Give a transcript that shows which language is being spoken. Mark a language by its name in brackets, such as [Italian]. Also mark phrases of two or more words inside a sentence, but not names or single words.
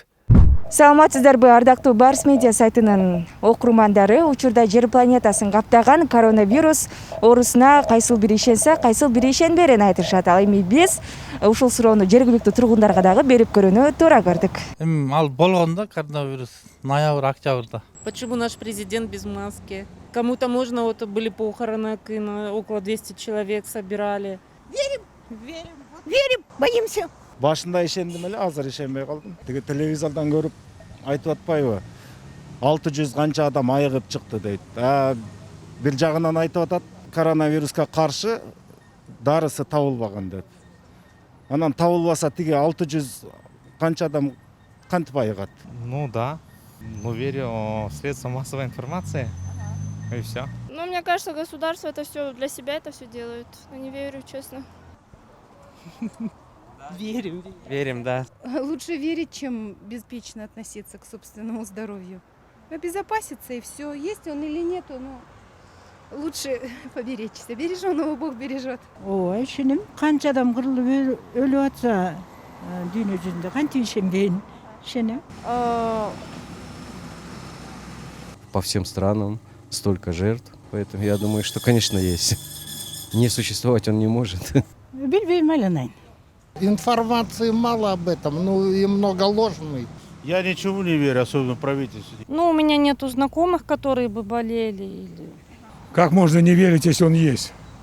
[Kyrgyz] Саламатсыздарбы, ардактуу Барс Медиа сайтынын окурмандары. Учурда жер планетасын каптаган коронавирус оорусуна кайсыл бири ишенсе, кайсыл бири ишенберин айтышат. Ал эми биз ушул суроону жергиликтүү тургундарга дагы берип көрүүнү туура көрдүк. Ал болгон да коронавирус ноябрь, октябрьда. [Russian] Почему наш президент без маски? Кому-то можно, вот были похороны, около 200 человек собирали. Верим, боимся. [Kyrgyz] Башында ишендим эле, азыр ишенбей калдым. Тиги телевизордон көрүп айтып атпайбы? 600 канча адам айыгып чыкты дейт. Бир жагынан айтып атат, коронавируска каршы дарысы табылбаган деп. Анан табылбаса тиги 600 канча адам кантип айыгат? [Russian] Ну да, верю в средства массовой информации, и все. Ну, мне кажется, государство это все для себя это все делает. Но не верю, честно. Верим, да. Лучше верить, чем беспечно относиться к собственному здоровью. Обезопаситься и все. Есть он или нету, но лучше поберечься. Береженого Бог бережет. [Kyrgyz] Ооба ишенем. Канча адам кырылып өлүп атса, дүйнө жүзүндө кантип ишенбейин? Ишенем. [Russian] По всем странам столько жертв, поэтому я думаю, что, конечно, есть. Не существовать он не может. [Kyrgyz] Билбейм айланайын. [Russian] Информации мало об этом, и много ложной. Я ничего не верю, особенно правительству. Ну, у меня нету знакомых, которые бы болели. Как можно не верить, если он есть?